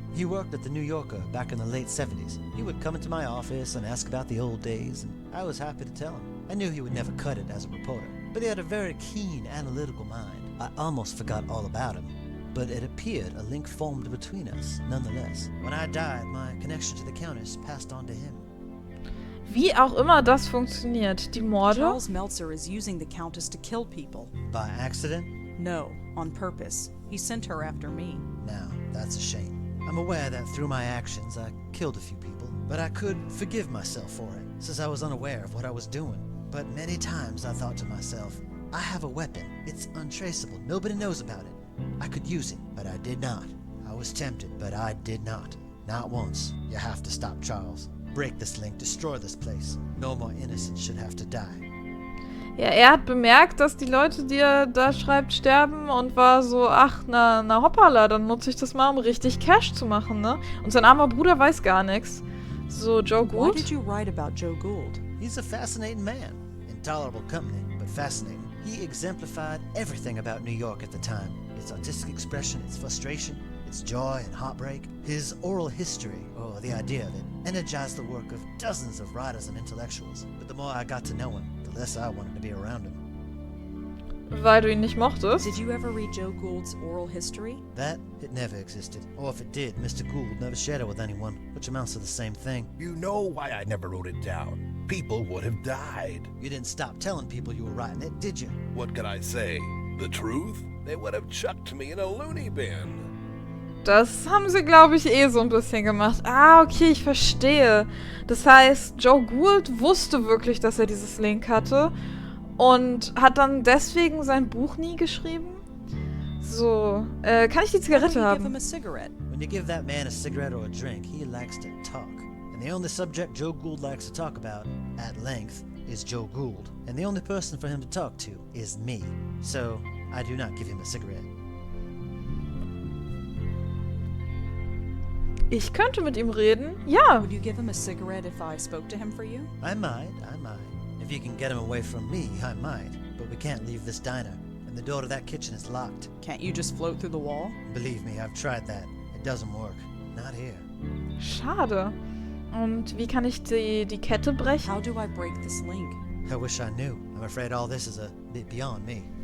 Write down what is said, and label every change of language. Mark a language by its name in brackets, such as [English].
[English] He worked at the New Yorker back in the late 70s. He would come into my office and ask about the old days, and I was happy to tell him. I knew he would never cut it as a reporter, but he had a very keen, analytical mind. I almost forgot all about him, but it appeared a link formed between us, nonetheless. When I died, my connection to the Countess passed on to him. [German] Wie auch immer das funktioniert. Die Morde? [English] Charles Meltzer is using the Countess to kill people. By accident? No, on purpose. He sent her after me. Now, that's a shame. I'm aware that through my actions I killed a few people, but I could forgive myself for it, since I was unaware of what I was doing. But many times I thought to myself, I have a weapon. It's untraceable. Nobody knows about it. I could use it, but I did not. I was tempted, but I did not. Not once. You have to stop, Charles. Break this link, destroy this place. No more innocents should have to die. [German] Ja, er hat bemerkt, dass die Leute, die er da schreibt, sterben und war so, ach, na hoppala, dann nutze ich das mal, um richtig Cash zu machen, ne? Und sein armer Bruder weiß gar nichts. [English] So, Joe Gould? Why did you write about Joe Gould? He's a fascinating man. Intolerable company, but fascinating. He exemplified everything about New York at the time. Its artistic expression, its frustration, its joy and heartbreak. His oral history, or the idea of it, energized the work of dozens of writers and intellectuals. But the more I got to know him, the less I wanted to be around him. [German] Weil du ihn nicht mochtest? [English] Did you ever read Joe Gould's oral history? That, it never existed. Or if it did, Mr. Gould never shared it with anyone, which amounts to the same thing. You know why I never wrote it down. People would have died. You didn't stop telling people you were writing it, did you? What could I say? The truth? They would have chucked me in a loony bin. [German] Das haben sie, glaube ich, so ein bisschen gemacht. Ah, okay, ich verstehe. Das heißt, Joe Gould wusste wirklich, dass er dieses Link hatte und hat dann deswegen sein Buch nie geschrieben? So, kann ich die [English] Why don't you give him [German] haben? [English] a cigarette? When you give that man a cigarette or a drink, he likes to talk. And the only subject Joe Gould likes to talk about, at length, is Joe Gould. And the only person for him to talk to is me. So, I do not give him a cigarette. [German] Ich könnte mit ihm reden. Ja. [English] Would you give him a cigarette if I spoke to him for you? I might. If you can get him away from me, I might. But we can't leave this diner. And the door to that kitchen is locked. Can't you just float through the wall? Believe me, I've tried that. It doesn't work. Not here. [German] Schade. Und wie kann ich die Kette brechen? [English] How do I break this link? I wish I knew. I'm afraid all this is a bit beyond me.